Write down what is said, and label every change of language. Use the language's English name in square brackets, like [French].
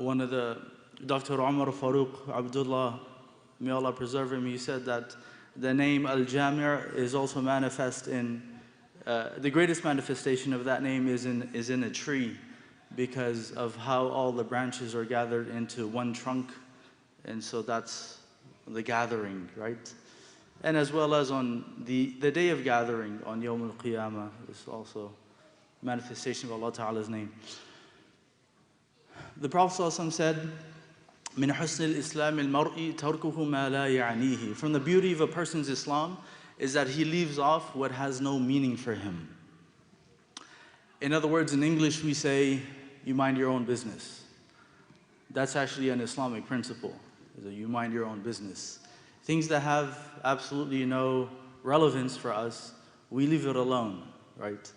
[English] One of Dr. Umar Farooq Abdullah, may Allah preserve him, he said that the name Al-Jami' is also manifest in, the greatest manifestation of that name is in a tree, because of how all the branches are gathered into one trunk, and so that's the gathering, right? And as well as on the day of gathering, on Yawm al-Qiyamah, is also manifestation of Allah Ta'ala's name. [Arabic] The Prophet ﷺ said, مِنْ حُسْنِ الْإِسْلَامِ الْمَرْءِ تَرْكُهُ مَا لَا يَعْنِيهِ. [English] From the beauty of a person's Islam is that he leaves off what has no meaning for him. In other words, in English we say, you mind your own business. That's actually an Islamic principle, is that you mind your own business. Things that have absolutely no relevance for us, we leave it alone, right?